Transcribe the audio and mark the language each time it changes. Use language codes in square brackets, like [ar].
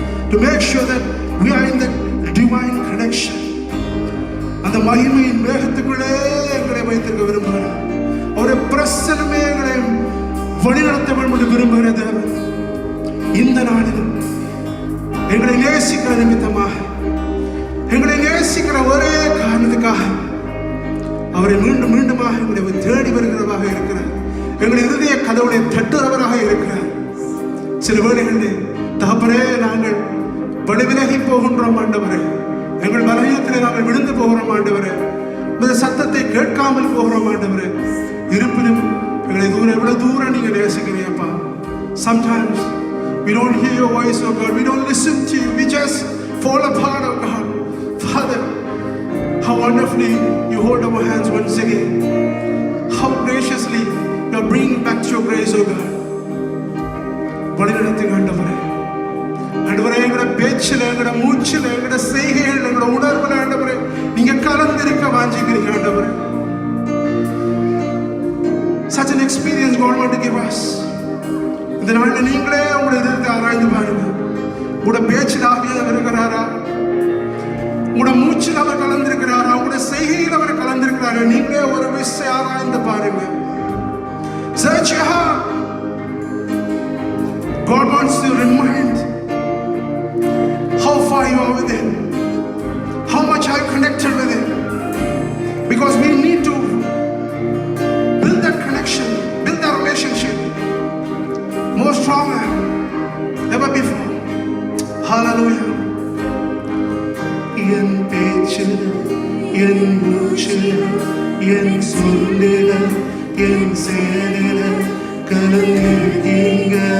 [en] to make sure that we are in the divine connection. [ta] அந்த மகிமையின் மேகத்துக்குள்ளே எங்களை வைத்திருக்க விரும்புகிறார். அவருடைய பிரசன்னமே எங்களை வழிநடத்த வேண்டும் என்று விரும்புகிற தேவன் இந்த நாளிலும் எங்களை நேசிக்கிற நிமித்தமாக, எங்களை நேசிக்கிற ஒரே காரணத்துக்காக அவரை மீண்டும் மீண்டுமாக எங்களை தேடி வருகிறவராக இருக்கிறார். எங்களை இருதய கதவுளை தட்டுறவராக இருக்கிறார். சில வேளைகளில் தகப்பனே நாங்கள் வழிவிலகி போகின்றோம் ஆண்டவரே, எங்கள் பலவீனத்திலே நாங்கள் விழுந்து போகிறோம் ஆண்டவரே, இந்த சத்தத்தை கேட்காமல் போகிறோம் ஆண்டவரே. இருப்பினும் எங்களை எவ்வளவு தூரம் நீங்க நேசிக்கிறீங்கப்பா. [en] Sometimes we don't hear your voice, oh God. We don't listen to you. We just fall apart, oh God. Father, how wonderfully you hold our hands once again. How graciously you are bringing back to your grace, oh God. [ta] வழிநடத்துங்க ஆண்டவரே. ஆண்டவரே, எங்களோட பேச்சில், எங்களோட மூச்சில், எங்களோட செய்கைகள், எங்களோட உணர்வுல ஆண்டவரே நீங்க கலந்திருக்க வாஞ்சிக்கிறீங்க ஆண்டவரே. [en] Such an experience God want to give us. [ta] இந்த நாளில் நீங்களே உங்களை எதிர்த்து ஆராய்ந்து பாருங்க. உங்களோட பேச்சில் ஆவியானவர் இருக்கிறாரா? உங்களோட மூச்சில் அவர் கலந்திருக்கிறாரா? உங்களோட செய்கையில் அவர் கலந்திருக்கிறாரா? நீங்களே ஒரு விஷயம் ஆராய்ந்து பாருங்க. [en] Search your heart. God wants to remind how far you are with Him, how much I connected with Him, because we need to build that connection, build that relationship more stronger ever before. Hallelujah. [ta] என் பேச்சில், என் மூச்சில், என் சொல்லில், என் செயலில் கலந்திருக்கீங்க.